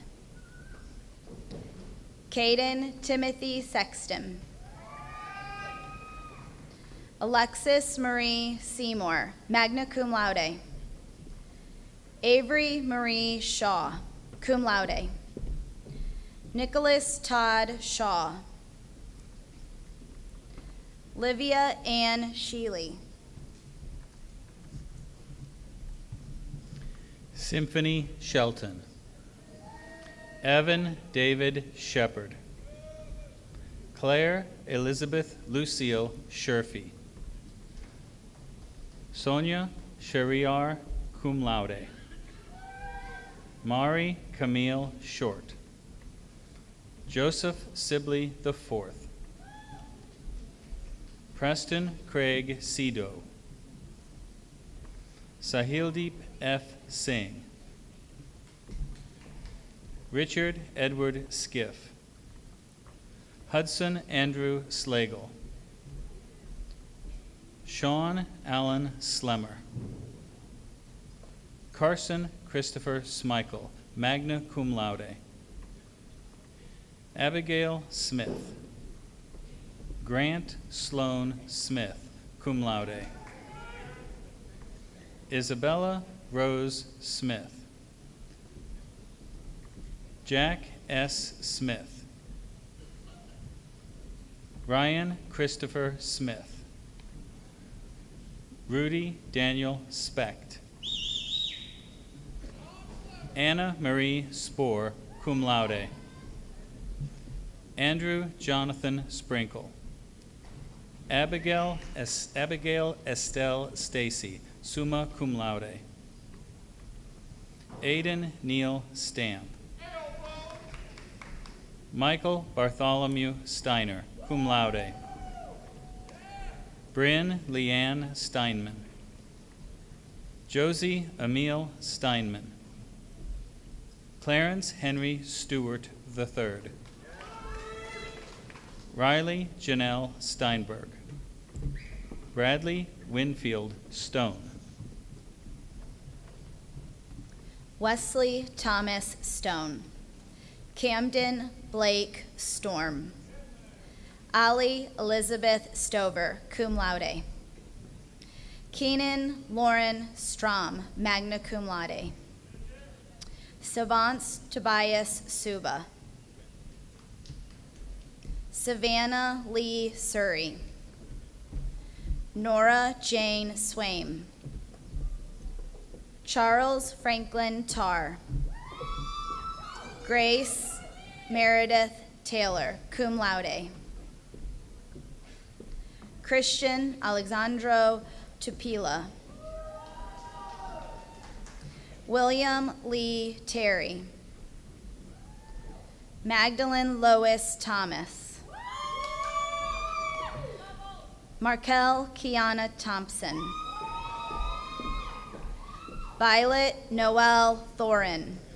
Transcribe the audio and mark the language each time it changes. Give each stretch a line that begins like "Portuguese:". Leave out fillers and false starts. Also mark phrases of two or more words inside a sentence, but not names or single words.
English: Caden Timothy Sexton. Alexis Marie Seymour,
Latin: magna cum laude.
English: Avery Marie Shaw,
Latin: cum laude.
English: Nicholas Todd Shaw. Livia Ann Sheely. Symphony Shelton. Evan David Shepard. Claire Elizabeth Lucille Sherfy. Sonia Shariar,
Latin: cum laude.
English: Mari Camille Short. Joseph Sibley IV. Preston Craig Sido. Sahildeep F. Singh. Richard Edward Skiff. Hudson Andrew Slagle. Sean Allen Slemmer. Carson Christopher Smichael,
Latin: magna cum laude.
English: Abigail Smith. Grant Sloan Smith,
Latin: cum laude.
English: Isabella Rose Smith. Jack S. Smith. Ryan Christopher Smith. Rudy Daniel Specht. Anna Marie Spohr,
Latin: cum laude.
English: Andrew Jonathan Sprinkle. Abigail Estelle Stacy,
Latin: summa cum laude.
English: Aiden Neil Stamp. Michael Bartholomew Steiner,
Latin: cum laude.
English: Bryn Leanne Steinman. Josie Emile Steinman. Clarence Henry Stewart III. Riley Janelle Steinberg. Bradley Winfield Stone. Wesley Thomas Stone. Camden Blake Storm. Ali Elizabeth Stover,
Latin: cum laude.
English: Keenan Lauren Strom,
Latin: magna cum laude.
English: Savance Tobias Suba. Savannah Lee Surrey. Nora Jane Swaim. Charles Franklin Tarr. Grace Meredith Taylor,
Latin: cum laude.
English: Christian Alexandro Tupila. William Lee Terry. Magdalene Lois Thomas. Markel Kiana Thompson. Violet Noel Thorin.